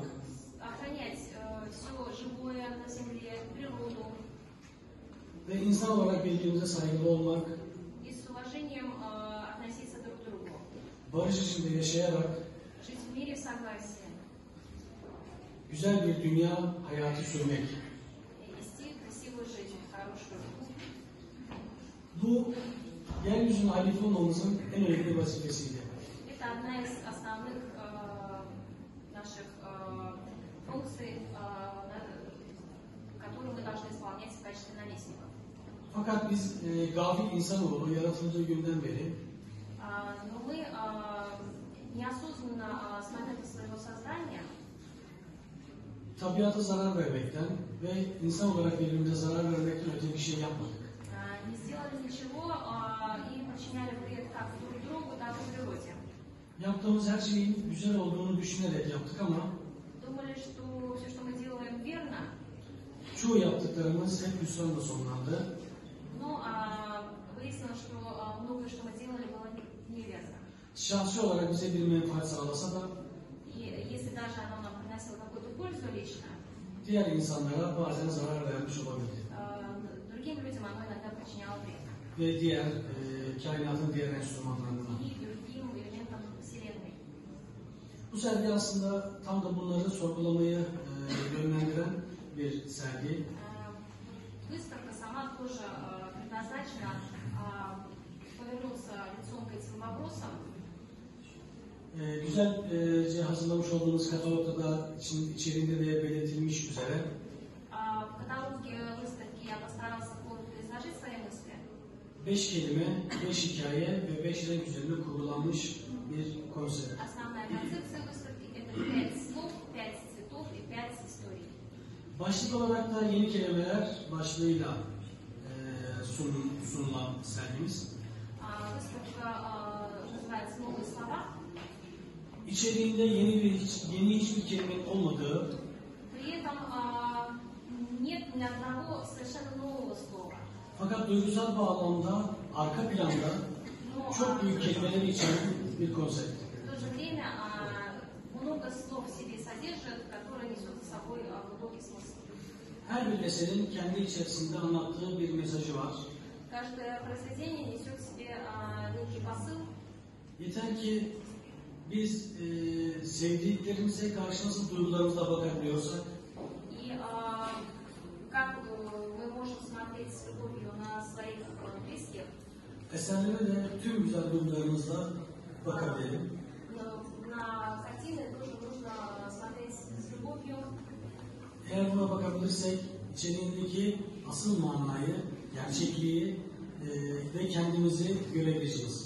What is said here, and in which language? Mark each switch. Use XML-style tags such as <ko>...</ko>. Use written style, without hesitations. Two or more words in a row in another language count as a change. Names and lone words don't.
<ru>Охранять все живое на земле, природу.</ru> <tr>ve insan olarak birbirimize saygılı olmak,</tr> <ru>И с уважением относиться друг к другу.</ru> <tr>barış içinde yaşayarak</tr> <ru>Жить в мире в согласии.</ru> <tr>güzel bir dünya hayatı sürmek.</tr> <ru>И вести красивую жизнь, хорошую.</ru> <tr>Bu yeryüzünde halife olmamızın en önemli vazifesiydi.</tr> <ru>Это одна из основных наших функций, которую мы должны исполнять в качестве наместников.</ru> <tr>Fakat biz gafil insanoğlu yaratıldığı günden beri</tr> <ru>Но мы неосознанно с момента своего создания</ru> <tr>tabiata zarar vermekten ve insan olarak birbirimize zarar vermekten öte bir şey yapmadık.</tr> <ru>не сделали ничего и причиняли вред как друг другу, так и природе.</ru> <tr>Yaptığımız her şeyin güzel olduğunu düşünerek yaptık ama</tr> <ru>Думали, думали, что все, что мы делаем, верно.</ru> <tr>Çoğu yaptıklarımız hep hüsranla sonlandı.</tr> <ru>Но выяснилось, что многое, что мы делали, было неверно.</ru> <tr>Şahsi olarak bize bir menfaat sağlasa da</tr> <ru>И если даже оно нам приносило какую-то пользу лично,</ru> <tr>diğer insanlara bazen zarar vermiş olabilir.</tr> <ru>другим людям оно иногда причиняло вред.</ru> <tr>Ve diğer kainatın diğer enstrümanlarına.</tr> <ru>И другим элементам Вселенной.</ru> <tr>Bu sergi aslında tam da bunları sorgulamayı yönlendiren bir sergi.</tr> <ru>Выставка сама тоже предназначена повернуться лицом к этим вопросам.</ru> <tr>Güzelce hazırlamış olduğumuz katalogda da içeriğinde de belirtilmiş üzere</tr> <ru>В каталоге выставки я постарался коротко изложить свои мысли.</ru> <tr>5 kelime, 5 hikaye ve 5 renk üzerine kurgulanmış bir konsept.</tr> <ru>Основная концепция выставки – это 5 слов, 5 цветов и 5 историй.</ru> <tr>Başlık olarak da yeni kelimeler başlığıyla sunulan sergimiz.</tr> <ru>Выставка называется «Новые слова».</ru> <tr>İçeriğinde yeni hiçbir kelimenin olmadığı,</tr> <ru>При этом нет ни одного совершенно нового слова.</ru> <tr>fakat duygusal bağlamda, arka planda çok büyük kelimeleri içeren bir konsept.</tr> <ru>В то же время много слов в себе содержит, которые несут за собой глубокий смысл.</ru> <tr>Her bir eserin kendi içerisinde anlattığı bir mesajı var.</tr> <ru>Каждое произведение несет в себе некий посыл.</ru> <tr>Yeter ki biz sevdiklerimize karşı nasıl duygularımızla bakabiliyorsak,</tr> <ru>И как мы можем смотреть с любовью на своих близких,</ru> <tr>eserlere de tüm güzel duygularımızla bakabilelim.</tr> <ru>на картины тоже нужно смотреть с любовью.</ru> <tr>Eğer buna bakabilirsek içeriğindeki asıl manayı, gerçekliği ve kendimizi görebileceğiz.</tr>